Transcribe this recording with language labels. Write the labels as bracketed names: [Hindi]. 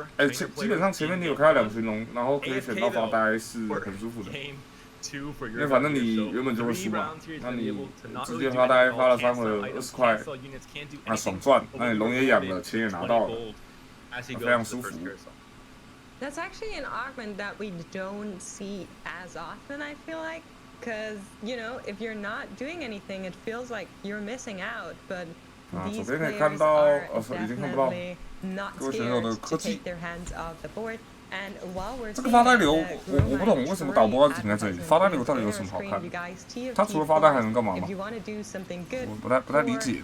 [Chinese] 基本上前面你有开到2寻龙，然后可以选到发呆是很舒服的。因为反正你原本就会输嘛，那你直接发呆发了3回20块，那爽赚，那你龙也养了，钱也拿到了，非常舒服。 [English] That's actually an argument that we don't see as often, I feel like, because if you're not doing anything, it feels like you're missing out. But these players are definitely not scared to take their hands off the board. [Chinese] 这个发呆流，我不懂为什么导播要停在这里。发呆流到底有什么好看的？他除了发呆还能干嘛吗？我不太理解。